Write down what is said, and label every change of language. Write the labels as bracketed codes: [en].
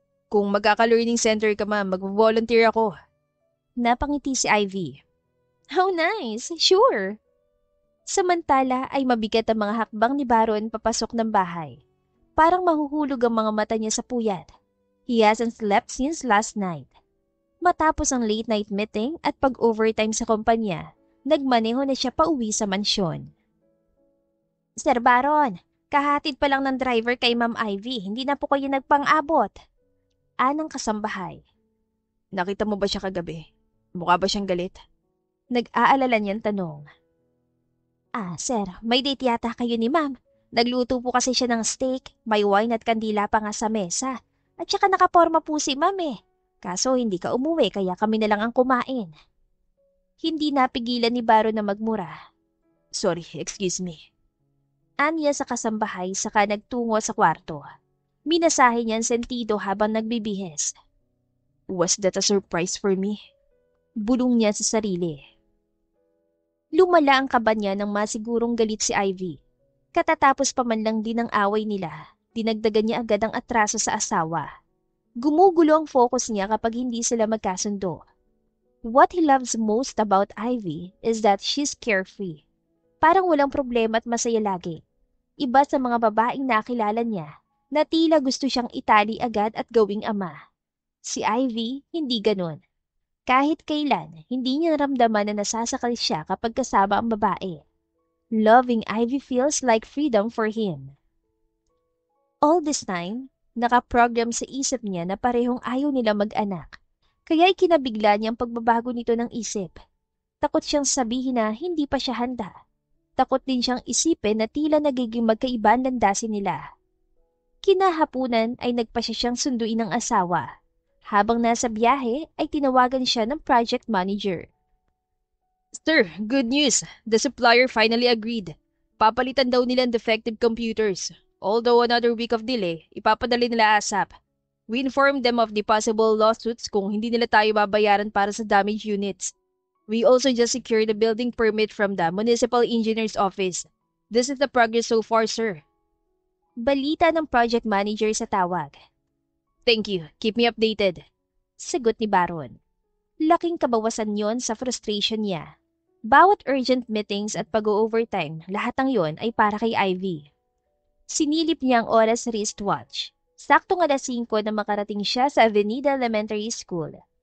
[tl] Kung magkaka-learning center ka ma'am, mag-volunteer ako. Napangiti si Ivy. [en] How nice, sure. [tl] Samantala ay mabigat ang mga hakbang ni Baron papasok ng bahay. Parang mahuhulog ang mga mata niya sa puyat. [en] He hasn't slept since last night. [tl] Matapos ang late night meeting at pag-overtime sa kumpanya, nagmaneho na siya pauwi sa mansyon. Sir Baron, kahatid pa lang ng driver kay Ma'am Ivy, hindi na po kayo nagpang-abot. Anang kasambahay. Nakita mo ba siya kagabi? Mukha ba siyang galit? Nag-aalala niyang tanong. Sir, may date yata kayo ni Ma'am. Nagluto po kasi siya ng steak, may wine at kandila pa nga sa mesa. At saka nakaporma po si Ma'am eh. Kaso hindi ka umuwi kaya kami na lang ang kumain. Hindi napigilan ni Baro na magmura. [en] Sorry, excuse me. [tl] Anya sa kasambahay saka nagtungo sa kwarto. Minasahe niya ang sentido habang nagbibihes. [en] Was that a surprise for me? [tl] Bulong niya sa sarili. Lumala ang kaba niya nang masigurong galit si Ivy. Katatapos pa man lang din ang away nila, dinagdagan niya agad ang atraso sa asawa. Gumugulo ang focus niya kapag hindi sila magkasundo. [en] What he loves most about Ivy is that she's carefree. [tl] Parang walang problema at masaya lagi. Iba sa mga babaeng nakilala niya na tila gusto siyang itali agad at gawing ama. Si Ivy, hindi ganun. Kahit kailan, hindi niya naramdaman na nasasakal siya kapag kasama ang babae. [en] Loving Ivy feels like freedom for him. All this time, [tl] nakaprogram sa isip niya na parehong ayaw nila mag-anak. Kaya ikinabigla niya ang pagbabago nito ng isip. Takot siyang sabihin na hindi pa siya handa. Takot din siyang isipin na tila nagiging magkaiba ang landasin nila. Kinahapunan ay nagpasya siyang sunduin ng asawa. Habang nasa biyahe ay tinawagan siya ng project manager. [en] Sir, good news. The supplier finally agreed. [tl] Papalitan daw nila ang [en] defective computers. Although another week of delay, [tl] ipapadali nila [en] ASAP. We informed them of the possible lawsuits [tl] kung hindi nila tayo babayaran para sa [en] damaged units. We also just secured a building permit from the Municipal Engineer's Office. This is the progress so far, sir. [tl] Balita ng project manager sa tawag. [en] Thank you. Keep me updated. [tl] Sagot ni Baron. Laking kabawasan yon sa frustration niya. Bawat urgent meetings at pag-overtime, lahat ng yon ay para kay Ivy. Sinilip niya ang oras sa wristwatch. Saktong 5:00 na makarating siya sa Avenida Elementary School.